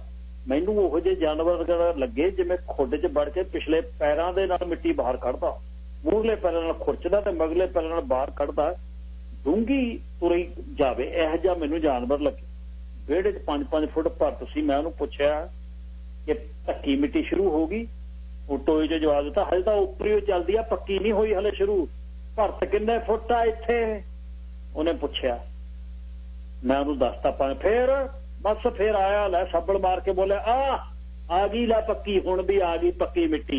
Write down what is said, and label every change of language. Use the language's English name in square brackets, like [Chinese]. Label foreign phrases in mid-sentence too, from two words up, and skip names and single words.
[Punjabi] ਮੈਨੂੰ ਉਹੋ ਜੇ ਜਾਨਵਰ ਲੱਗੇ ਜਿਵੇਂ ਖੁੱਡ 'ਚ ਵੜ ਕੇ ਪਿਛਲੇ ਪੈਰਾਂ ਦੇ ਨਾਲ ਮਿੱਟੀ ਬਾਹਰ ਕੱਢਦਾ, ਮੂਹਰਲੇ ਪੈਰਾਂ ਨਾਲ ਖੁਰਚਦਾ ਤੇ ਮਗਲੇ ਪੈਰਾਂ ਨਾਲ ਬਾਹਰ ਕੱਢਦਾ, ਡੂੰਘੀ ਤੁਰੀ ਜਾਵੇ, ਇਹੋ ਜਿਹਾ ਮੈਨੂੰ ਜਾਨਵਰ ਲੱਗੇ। ਵਿਹੜੇ 'ਚ 5-5 ਫੁੱਟ ਭਰਤ ਸੀ। ਮੈਂ ਉਹਨੂੰ ਪੁੱਛਿਆ ਕਿ ਢੱਕੀ ਮਿੱਟੀ ਸ਼ੁਰੂ ਹੋ ਗਈ? ਉਹ ਟੋਏ 'ਚ ਜਵਾਬ ਦਿੱਤਾ ਹਜੇ ਤਾਂ ਉੱਪਰ ਹੀ ਚੱਲਦੀ ਆ, ਪੱਕੀ ਨਹੀਂ ਹੋਈ ਹਲੇ ਸ਼ੁਰੂ। ਭਰਤ ਕਿੰਨੇ ਫੁੱਟ ਆ ਇੱਥੇ? ਉਹਨੇ ਪੁੱਛਿਆ। ਮੈਂ ਉਹਨੂੰ ਦੱਸਤਾ ਫੇਰ ਬਸ ਫੇਰ ਆਇਆ ਲੈ ਸੱਬਲ ਮਾਰ ਕੇ ਬੋਲਿਆ ਆ ਗਈ ਲੈ ਪੱਕੀ, ਹੁਣ ਵੀ ਆ ਗਈ ਪੱਕੀ ਮਿੱਟੀ।